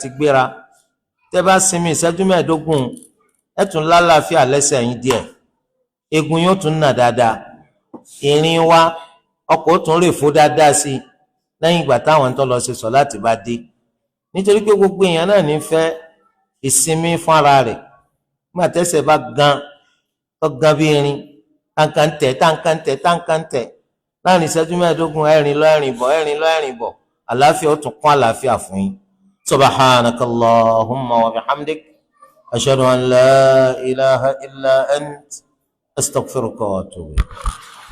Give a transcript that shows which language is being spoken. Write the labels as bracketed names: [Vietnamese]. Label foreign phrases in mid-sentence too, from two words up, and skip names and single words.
[Yoruba] ti gbéra tẹ́ bá sinmi ìṣẹ́jú mẹ́ẹ̀ẹ́dógún ẹ tún lálàáfíà lẹ́sẹ̀ yín díẹ̀ egun yóò tún nà dáadáa ìrìn wa ọkọ̀ ó tún rè fó dáadáa sí i lẹ́yìn ìgbà táwọn tó lọ ṣe sọ̀láàtì bá dé nítorí pé gbogbo èèyàn náà ní fẹ́ ìsinmi fún ara rẹ̀ nígbà tẹ́sẹ̀ bá gan bí irin táǹkàǹtẹ̀ láàrin ìṣẹ́jú mẹ́ẹ̀ẹ́dógún ẹ̀rìn lọ ẹ̀rìn bọ̀ àlàáfíà ó tún kún àlàáfíà fún yín. [Arabic] سبحانك اللهم وبحمدك أشهد أن لا إله إلا أنت أستغفرك وأتوب إليك.